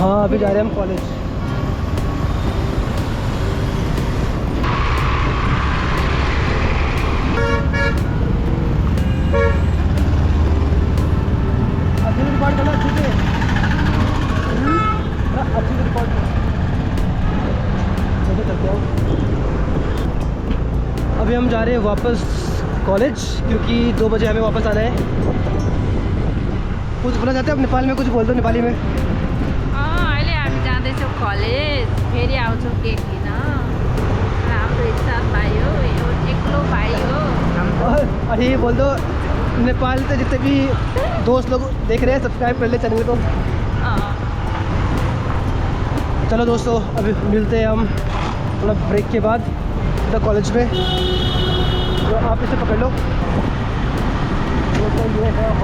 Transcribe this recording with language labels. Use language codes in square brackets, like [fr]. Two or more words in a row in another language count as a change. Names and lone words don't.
[hi] हाँ अभी जा रहे हैं हम कॉलेज। अच्छे रिकॉर्ड करना, अच्छे से अच्छे से रिकॉर्ड करते हो। अभी हम जा रहे हैं वापस कॉलेज क्योंकि 2 बजे हमें वापस आना है। कुछ बोलना चाहते हैं आप? नेपाल में कुछ बोल दो नेपाली में। [ne] अहिले हामी जाँदैछौँ कलेज, फेरि आउँछौँ केक लिन। हाम्रो एक साथ भाइ हो, एक्लो भाइ हो। [hi] और ये बोल दो नेपाल से जितने भी दोस्त लोग देख रहे हैं सब्सक्राइब कर ले चैनल को। चलो दोस्तों अभी मिलते हैं हम थोड़ा ब्रेक के बाद द कॉलेज में। तो आप इसे पकड़ लो। तो ये है